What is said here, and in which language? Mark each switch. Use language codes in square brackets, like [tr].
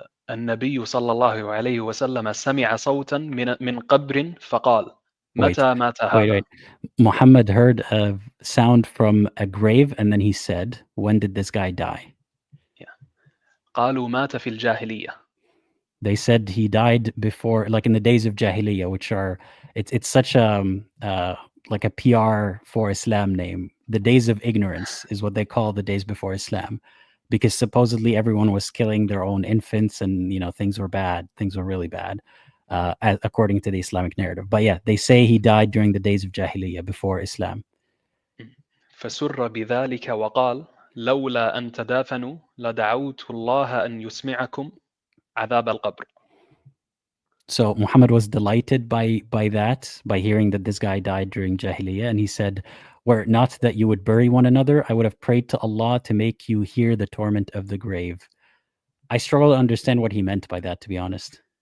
[ar] النبي صلى الله عليه وسلم سمع صوتا من قبر فقال متى مات هذا؟ [en] Wait. Muhammad heard a sound from a grave, and then he said, when did this guy die? Yeah. [ar] قالوا مات في الجاهلية. [en] They said he died before, like in the days of Jahiliyyah, which are, it's such like a PR for Islam name. The days of ignorance is what they call the days before Islam, because supposedly everyone was killing their own infants, and things were bad. Things were really bad, according to the Islamic narrative. But yeah, they say he died during the days of Jahiliyyah before Islam. [ar] فسر بذلك وقال لولا أن تدافنوا لدعوت الله أن يسمعكم عذاب القبر. [en] So Muhammad was delighted by that, by hearing that this guy died during Jahiliyyah, and he said, were it not that you would bury one another, I would have prayed to Allah to make you hear the torment of the grave. I struggle to understand what he meant by that, to be honest.